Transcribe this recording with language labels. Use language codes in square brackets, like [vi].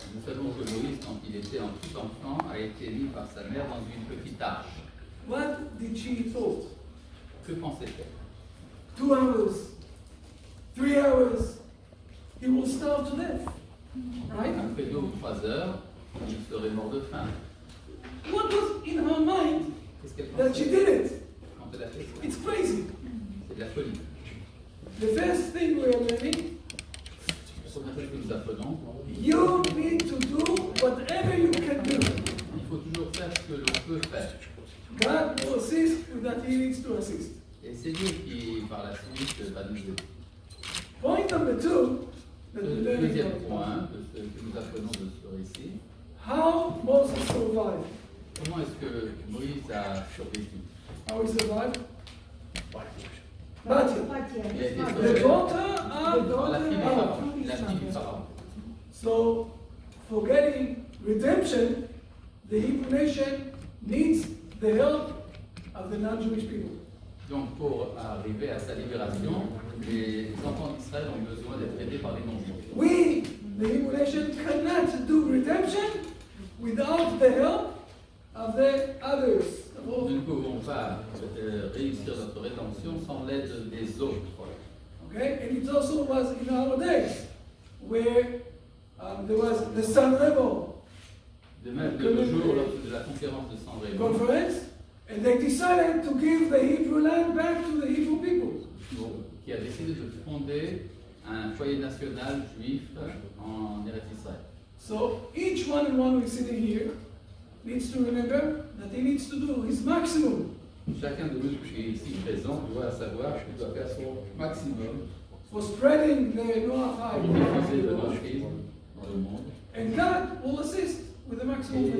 [fr] Nous savons que Moïse, quand il était un tout enfant, a été mis par sa mère dans une petite arche. [en] What did she thought? [fr] Que pensait-elle? [en] 2 hours, 3 hours, he will starve to death, right? [fr] Après 2 ou 3 heures, il serait mort de faim. [en] What was in her mind [fr] Qu'est-ce qu'elle [en] that [fr] pensait [en] she did it? [fr] quand elle a fait ça? [en] It's crazy. [fr] C'est de la folie. [en] The first thing we are learning, [fr] La première chose que nous apprenons, [en] you need to do whatever you can do. [fr] il faut toujours faire ce que l'on peut faire. [en] God will assist with that he needs to assist. [fr] Et c'est Dieu qui, par la suite, va nous aider. [en] Point number two, that we [fr] Le [en] learn [fr] deuxième [en] from [fr] point de ce que nous apprenons de ce récit, [en] how Moses survived. [fr] comment est-ce que Moïse a survécu? [en] How he survived? [fr] Il a été [en] The [fr] sauvé [en] daughter [fr] par [en] of [fr] la fille du [en] Pharaoh. [fr] Pharaon, la fille du Pharaon. [en] So, for getting redemption, the Hebrew nation needs the help of the non-Jewish people. [fr] Donc pour arriver à sa libération, les enfants d'Israël ont besoin d'être aidés par les non-juifs. [en] We, the Hebrew nation, cannot do redemption without the help of the others. [fr] Nous ne pouvons pas réussir notre rédemption sans l'aide des autres. [en] Okay, and it also was in our days where there was the Sanremo [fr] De même que le jour lors de la conférence de San Remo, [en] conference, and they decided to give the Hebrew land back to the Hebrew people. [fr] qui a décidé de fonder un foyer national juif en Eretz Israël. [en] So each one and one who's sitting here needs to remember that he needs to do his maximum [fr] Chacun de nous qui est ici présent doit savoir qu'il doit faire son maximum [en] for spreading the [fr] pour [en] Noachide [fr] diffuser le [en] Conference, [fr] noachisme dans le monde. [en] and God will assist with the maximum that